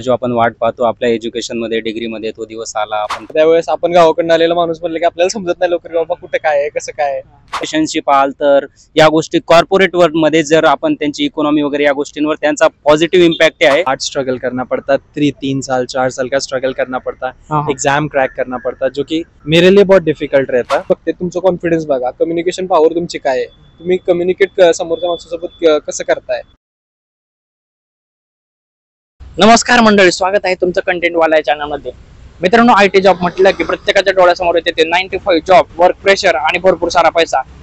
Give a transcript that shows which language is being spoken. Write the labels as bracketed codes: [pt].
[mr] जो आपण वाट पाहतो आपल्या एज्युकेशन मध्ये डिग्री मध्ये तो दिवस आला. आपण त्यावेळेस आपण गावाकडून आलेला माणूस म्हणलं की आपल्याला समजत नाही लवकर बाबा कुठे काय आहे कसं काय आहे. रिलेशनशिप आल तर या गोष्टी कॉर्पोरेट वर्ल्ड मध्ये जर आपण त्यांची इकॉनॉमी वगैरे या गोष्टींवर त्यांचा पॉझिटिव्ह [hi] इम्पैक्ट है. हार्ड स्ट्रगल करना पड़ता है, 3 साल 4 साल का स्ट्रगल करना पड़ता है, एग्जाम क्रैक करना पड़ता है, जो कि मेरे लिए बहुत डिफिकल्ट रहता है. [mr] फक्त तुमचं कॉन्फिडन्स बघा, कम्युनिकेशन पॉवर तुमची काय आहे, तुम्ही कम्युनिकेट समोरच्या माणसासोबत कसं करताय. नमस्कार मंडळी, स्वागत आहे तुमचं कंटेंट वाला चॅनलमध्ये. मित्रांनो, आयटी जॉब म्हटलं की प्रत्येकाच्या डोळ्यासमोर येते ते 95 जॉब, वर्क प्रेशर आणि भरपूर सारा पैसा.